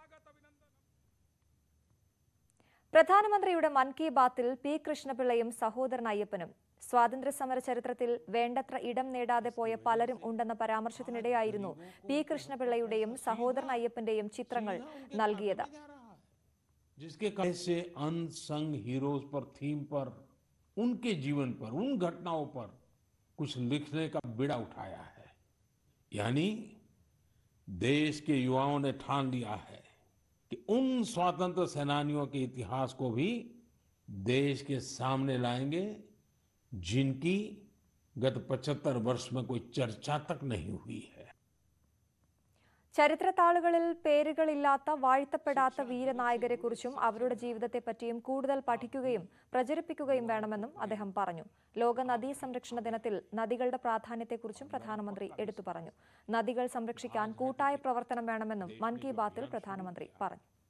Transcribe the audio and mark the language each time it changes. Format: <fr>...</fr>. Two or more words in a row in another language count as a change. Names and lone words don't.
<ml>പ്രധാനമന്ത്രിയുടെ മൻ കി ബാത്തിൽ P. കൃഷ്ണപിള്ളയും സഹോദരൻ അയ്യപ്പനും സ്വാതന്ത്ര്യ സമര ചരിത്രത്തിൽ വേണ്ടത്ര ഇടം നേടാതെ പോയ പലരും ഉണ്ടെന്ന പരാമർശത്തിനിടെയായിരുന്നു P. കൃഷ്ണപിള്ളയുടെയും സഹോദരൻ അയ്യപ്പന്റെയും ചിത്രങ്ങൾ നൽകിയത്.</ml> <hi>जिसके ऐसे</hi> <en>unsung heroes</en> <hi>पर थीम पर उनके जीवन पर उन घटनाओं पर कुछ लिखने का बीड़ा उठाया है. यानी देश के युवाओं ने ठान लिया है कि उन स्वतंत्र सेनानियों के इतिहास को भी देश के सामने लाएंगे जिनकी गत 75 वर्ष में कोई चर्चा तक नहीं हुई है.</hi> <ml>ചരിത്രത്താളുകളിൽ പേരുകളില്ലാത്ത വാഴ്ത്തപ്പെടാത്ത വീരനായകരെക്കുറിച്ചും അവരുടെ ജീവിതത്തെപ്പറ്റിയും കൂടുതൽ പഠിക്കുകയും പ്രചരിപ്പിക്കുകയും വേണമെന്നും അദ്ദേഹം പറഞ്ഞു. ലോക നദീ സംരക്ഷണ ദിനത്തിൽ നദികളുടെ പ്രാധാന്യത്തെക്കുറിച്ചും പ്രധാനമന്ത്രി എടുത്തു പറഞ്ഞു. നദികൾ സംരക്ഷിക്കാൻ കൂട്ടായ പ്രവർത്തനം വേണമെന്നും മൻ കി ബാത്തിൽ പ്രധാനമന്ത്രി പറഞ്ഞു.</ml>